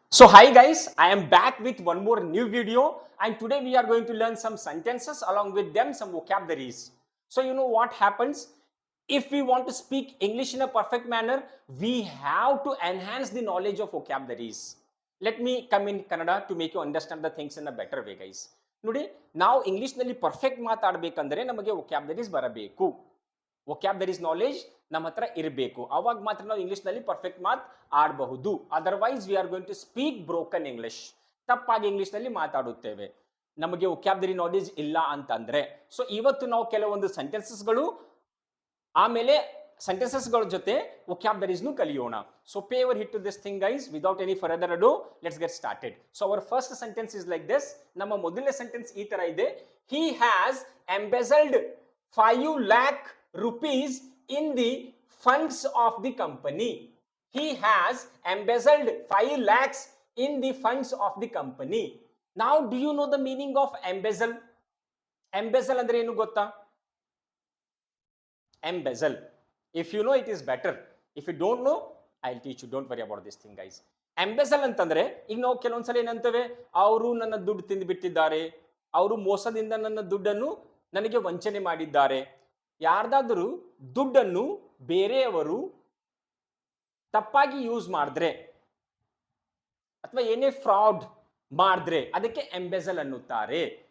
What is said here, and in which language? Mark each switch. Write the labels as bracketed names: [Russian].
[English] So hi guys, I am back with one more new video and today we are going to learn some sentences along with them some vocabularies. So you know what happens? If we want to speak English in a perfect manner, we have to enhance the knowledge of vocabularies. Let me come in Kannada to make you understand the things in a better way guys. [Kannada] ನೋಡಿ ನಾವು ಇಂಗ್ಲಿಷ್ನಲ್ಲಿ perfect ಮಾತಾಡಬೇಕಂದ್ರೆ ನಮಗೆ ವೊಕ್ಯಾಬ್ಲರೀಸ್ ಬರಬೇಕು. ವೊಕ್ಯಾಬ್ಲರೀಸ್ knowledge ನಮ್ಮ ಹತ್ರ ಇರಬೇಕು. ಅವಾಗ ಮಾತ್ರ ನಾವು ಇಂಗ್ಲಿಷ್ನಲ್ಲಿ ಪರ್ಫೆಕ್ಟ್ ಮಾತು ಆಡಬಹುದು. [English] Otherwise we are going to speak broken English. [Kannada] ತಪ್ಪಾಗಿ ಇಂಗ್ಲಿಷ್ನಲ್ಲಿ ಮಾತಾಡುತ್ತೇವೆ ನಮಗೆ ವೊಕ್ಯಾಬ್ಲರಿ ನಾಲೆಜ್ ಇಲ್ಲ ಅಂತಂದ್ರೆ. ಸೊ ಇವತ್ತು ನಾವು ಕೆಲವೊಂದು ಸೆಂಟೆನ್ಸಸ್ಗಳು ಆಮೇಲೆ ಸೆಂಟೆನ್ಸಸ್ಗಳ ಜೊತೆ ವೊಕ್ಯಾಬ್ಲರೀಸ್ನು ಕಲಿಯೋಣ. [English] So pay your heed to this thing guys without any further ado let's get started. So our first sentence is like this. [Kannada] ನಮ್ಮ ಮೊದಲನೇ ಸೆಂಟೆನ್ಸ್ ಈ ತರ ಇದೆ. [English] He has embezzled 5 lakh rupees in the funds of the company. He has embezzled 5 lakhs in the funds of the company. Now do you know the meaning of embezzle? [Kannada] Embezzle andre ಏನು ಗೊತ್ತಾ? [English] Embezzle. If you know, it is better. If you don't know, I'll teach you. Don't worry about this thing guys. [Kannada] Embezzle ಅಂತಂದ್ರೆ ಈಗ ನಾವು ಕೆಲವೊಂದ್ಸಲ ಏನಂತೇವೆ, ಅವರು ನನ್ನ ದುಡ್ಡು ತಿಂದು ಬಿಟ್ಟಿದ್ದಾರೆ, ಅವರು ಮೋಸದಿಂದ ನನ್ನ ದುಡ್ಡನ್ನು ನನಗೆ ವಂಚನೆ ಮಾಡಿದ್ದಾರೆ. ಯಾರ್ದಾದರೂ ದುಡ್ಡನ್ನು ಬೇರೆಯವರು ತಪ್ಪಾಗಿ ಯೂಸ್ ಮಾಡಿದ್ರೆ ಅಥವಾ ಏನೇ ಫ್ರಾಡ್ ಮಾಡಿದ್ರೆ ಅದಕ್ಕೆ ಎಂಬೆಸಲ್ ಅನ್ನುತ್ತಾರೆ.